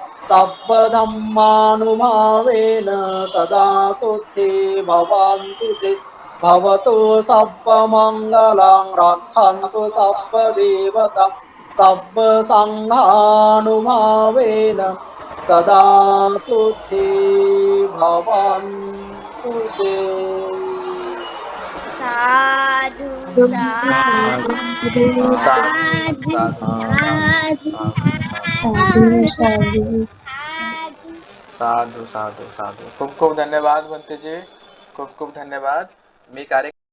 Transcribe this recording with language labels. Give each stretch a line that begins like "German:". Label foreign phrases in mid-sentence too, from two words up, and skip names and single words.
Pali: सप्पधम्मानुभावेन सदा सुखी भवन्तु ते भवतु सप्पमङ्गलं रक्षन्तु सप्पदेवता तब्ब संघानुभावेन सदा सुखी भवन्तु ते साधु साधु साधु साधु साधु साधू साधू साधू साधू साधू
Marathi: खूप खूप धन्यवाद बनतेजी खूप खूप धन्यवाद मी